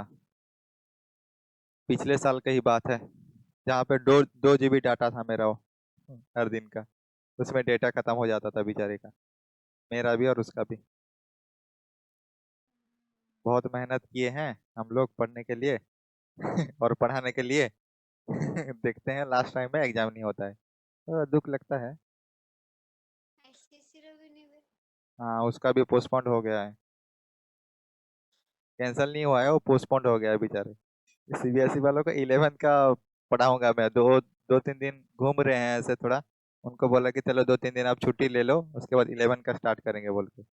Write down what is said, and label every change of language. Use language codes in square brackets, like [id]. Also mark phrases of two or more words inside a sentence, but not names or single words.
[hi] पिछले साल की ही बात है, जहाँ पे 2 GB डाटा था मेरा वो हर दिन का, उसमें डेटा खत्म हो जाता था बेचारे का, मेरा भी और उसका भी। बहुत मेहनत किए हैं हम लोग पढ़ने के लिए और पढ़ाने के लिए देखते हैं लास्ट टाइम में एग्जाम नहीं होता है, तो दुख लगता है। [or] आईसीएससी ର ବି ନେବେ [hi] हाँ उसका भी पोस्टपोन्ड हो गया है, कैंसिल नहीं हुआ है, वो पोस्टपोन्ड हो गया है बेचारे। CBSE वालों को 11th का पढ़ाऊंगा मैं। दो दो तीन दिन घूम रहे हैं ऐसे थोड़ा, उनको बोला कि चलो 2-3 दिन आप छुट्टी ले लो, उसके बाद 11 का स्टार्ट करेंगे बोल के।